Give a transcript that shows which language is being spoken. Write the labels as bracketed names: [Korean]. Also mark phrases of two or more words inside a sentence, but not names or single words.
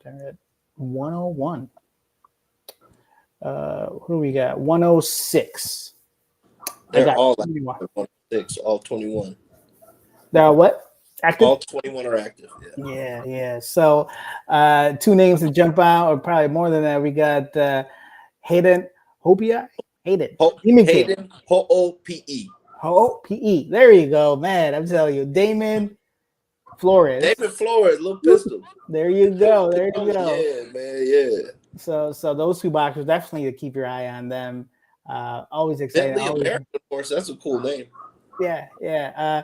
[English] They're at 101. Who do we got? 106. They're all 106, all 21. They're what? Active? All 21 are active. Yeah. So 2 names that jump out, or probably more than that. We got Hayden Hope-E. Hayden Ho-O-P-E. Ho-O-P-E. There you go, man. I'm telling you. Damon Flores, Little Pistol. There you go. Yeah, man, yeah. So those 2 boxers, definitely to keep your eye on them. Always exciting. American, of course, that's a cool name. Yeah.